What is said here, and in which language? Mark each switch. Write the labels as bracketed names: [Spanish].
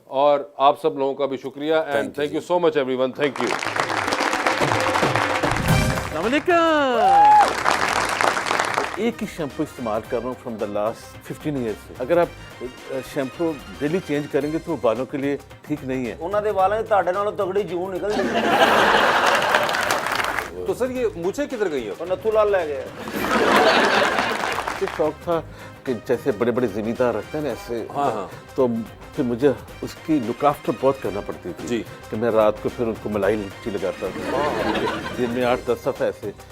[Hindi] और आप सब लोगों का भी शुक्रिया [English] And thank you so much everyone, thank you. [Hindi] एक ही शैम्पू इस्तेमाल कर रहा हूँ [English] from the last 15 years [Hindi] से। अगर आप शैम्पू डेली चेंज करेंगे तो वो बालों के लिए ठीक नहीं है। [Punjabi] ਉਹਨਾਂ ਦੇ ਵਾਲਾਂ 'ਚ ਤੁਹਾਡੇ ਨਾਲੋਂ ਤਗੜੀ ਜੂਨ ਨਿਕਲ ਜਾਂਦੀ। [Hindi] तो सर ये मूछें किधर गई हैं? [Punjabi] ਉਹ ਨੱਥੂ ਲਾਲ ਲੈ ਗਏ। [Hindi] मुझे शौक था कि जैसे बड़े बड़े जिम्मेदार रखते हैं ना ऐसे। हाँ, हाँ। तो फिर मुझे उसकी लुक आफ्टर बहुत करना पड़ती थी जी। कि मैं रात को फिर उनको मलाई लिपटी लगाता था, दिन में 8-10 दफा ऐसे।